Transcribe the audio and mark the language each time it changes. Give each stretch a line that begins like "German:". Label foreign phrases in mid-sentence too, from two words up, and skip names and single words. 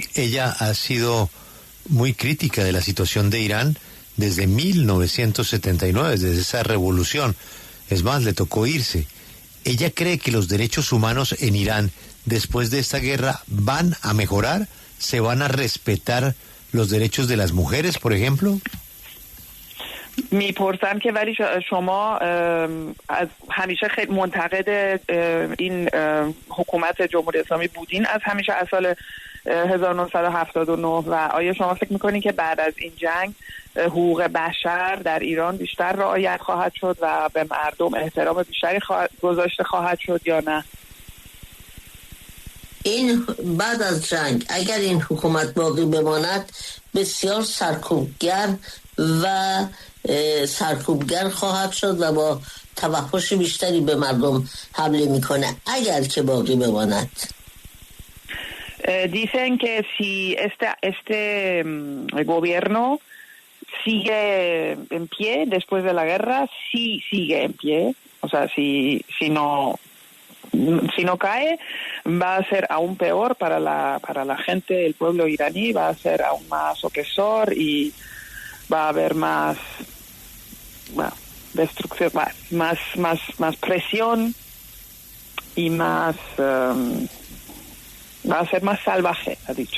Spanish: Ella ha sido muy crítica de la situación de Irán desde 1979, desde esa revolución. Es más, le tocó irse. ¿Ella cree que los derechos humanos en Irán después de esta guerra van a mejorar? ¿Se van a respetar los derechos de las mujeres, por ejemplo?
Persian: میپرسن که ولی شما از همیشه خیلی منتقد این حکومت جمهوری اسلامی بودین از همیشه، از سال 1979 و آیا شما فکر میکنین که بعد از این جنگ حقوق بشر در ایران بیشتر رعایت خواهد شد و به مردم احترام بیشتری گذاشته خواهد شد یا نه؟ این بعد از جنگ اگر این حکومت باقی بماند بسیار سرکوبگر خواهد شد و با توحش بیشتری به مردم حمله میکنه اگر که باقی بماند.
Spanish: Dicen que si este gobierno sigue en pie después de la guerra, sí sigue en pie, o sea, si no cae, va a ser aún peor para la gente, el pueblo iraní, va a ser aún más opresor y va a haber más destrucción, más presión y más va a ser más salvaje, ha dicho.